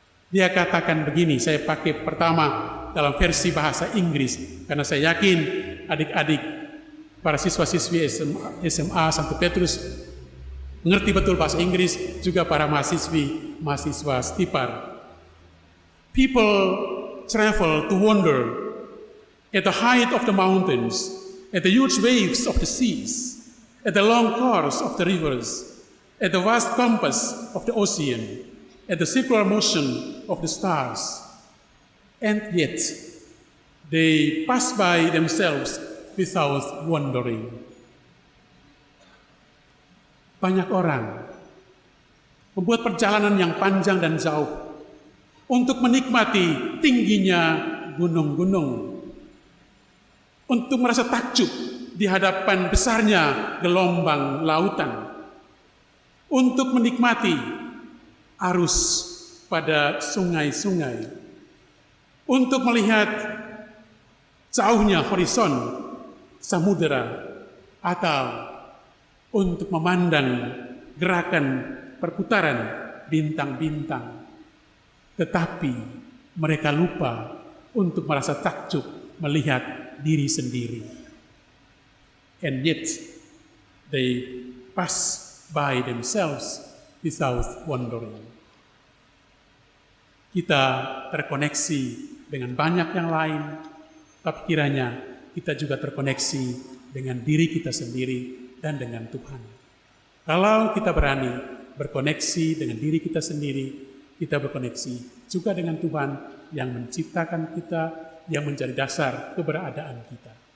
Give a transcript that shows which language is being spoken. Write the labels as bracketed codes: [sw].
[id] Dia katakan begini, saya pakai pertama dalam versi bahasa Inggris, karena saya yakin adik-adik, para siswa-siswi SMA Santo Petrus mengerti betul bahasa Inggris, juga para mahasiswa Stipar. [en] People travel to wonder at the height of the mountains, at the huge waves of the seas, at the long course of the rivers, at the vast compass of the ocean, at the circular motion of the stars. And yet, they pass by themselves without wondering. [id] Banyak orang membuat perjalanan yang panjang dan jauh, untuk menikmati tingginya gunung-gunung, untuk merasa takjub di hadapan besarnya gelombang lautan, untuk menikmati arus pada sungai-sungai, untuk melihat jauhnya horizon samudera, atau untuk memandang gerakan perputaran bintang-bintang. Tetapi mereka lupa untuk merasa takjub melihat diri sendiri. [en] And yet they pass by themselves without wondering. [id] Kita terkoneksi dengan banyak yang lain, tapi kiranya kita juga terkoneksi dengan diri kita sendiri dan dengan Tuhan. Kalau kita berani berkoneksi dengan diri kita sendiri, kita berkoneksi juga dengan Tuhan yang menciptakan kita, yang menjadi dasar keberadaan kita.